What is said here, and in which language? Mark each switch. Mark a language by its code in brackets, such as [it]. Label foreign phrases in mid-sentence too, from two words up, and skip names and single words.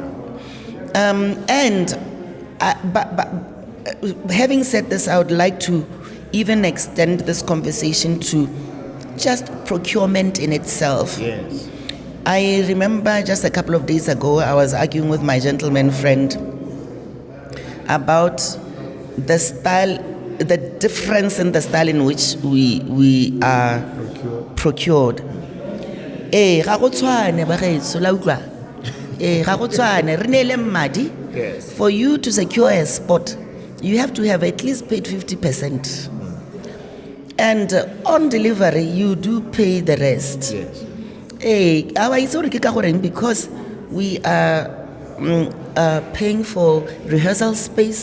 [en] But having said this, I would like to even extend this conversation to just procurement in itself. Yes. I remember just a couple of days ago, I was arguing with my gentleman friend about the style, the difference in the style in which we are procured. [tn] Ga go tshwane ba gaetso la utlwa ga go tshwane re nele mmadi. [en] For you to secure a spot, you have to have at least paid 50%, and on delivery you do pay the rest. Because we are paying for rehearsal space.